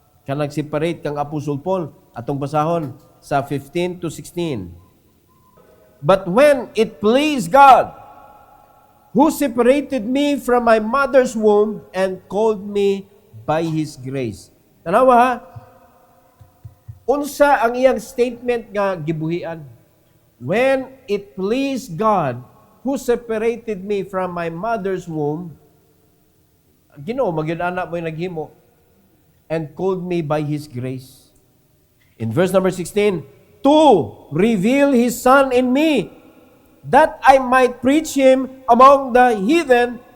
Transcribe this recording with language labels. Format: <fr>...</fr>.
<ceb>Kanang separate kang Apostle Paul. Atong basahon sa 15 to 16.</ceb> <en>But when it pleased God, who separated me from my mother's womb and called me by His grace.</en> <ceb>Tanawa ha? Unsa ang iyang statement nga gibuhian?</ceb> <en>When it pleased God, who separated me from my mother's womb,</en> <ceb>Ginoo, magyud anak mo yung naghimo,</ceb> <en>and called me by His grace. In verse number 16, to reveal His Son in me, that I might preach Him among the heathen.</en>